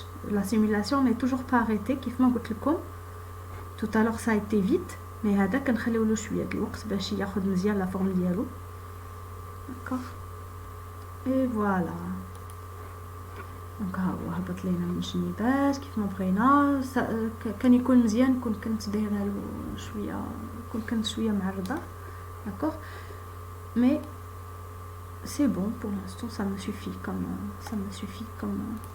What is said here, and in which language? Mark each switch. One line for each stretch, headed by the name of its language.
French: La simulation n'est toujours pas arrêtée. Tout à l'heure ça a été vite, mais
Arabic: هذا كنخليو له شويه د الوقت باش ياخذ مزيان لا فورم ديالو.
French: D'accord, et voilà.
Arabic: دونك ها هو هبط لينا من الجنيبات كيف ما بغينا. كان يكون مزيان كنت دايره له شويه, كنت شويه معرضه.
French: داكوغ, مي سي بون pour l'instant, ça me suffit comme